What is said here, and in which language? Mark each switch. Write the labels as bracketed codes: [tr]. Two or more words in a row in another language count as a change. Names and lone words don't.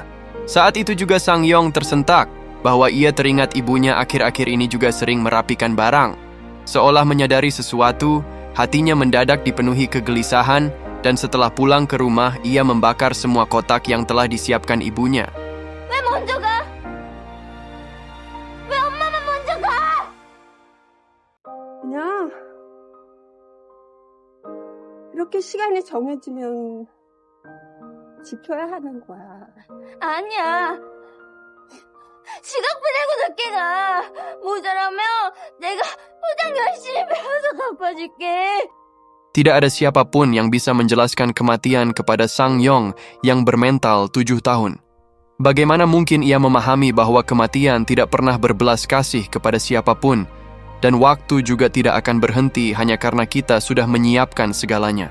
[id] Saat itu juga Sang Yong tersentak bahwa ia teringat ibunya akhir-akhir ini juga sering merapikan barang. Seolah menyadari sesuatu, hatinya mendadak dipenuhi kegelisahan, dan setelah pulang ke rumah, ia membakar semua kotak yang telah disiapkan ibunya. [ko] 왜 먼저 가? 왜 엄마만 먼저 가? 그냥 이렇게 시간이 정해지면 지켜야 하는 거야. 아니야. 시간 보내고 늦게 가. 모자라면 내가 포장 열심히 배워서 갚아줄게. [id] Tidak ada siapapun yang bisa menjelaskan kematian kepada Sang Yong yang bermental 7 tahun. Bagaimana mungkin ia memahami bahwa kematian tidak pernah berbelas kasih kepada siapapun, dan waktu juga tidak akan berhenti hanya karena kita sudah menyiapkan segalanya.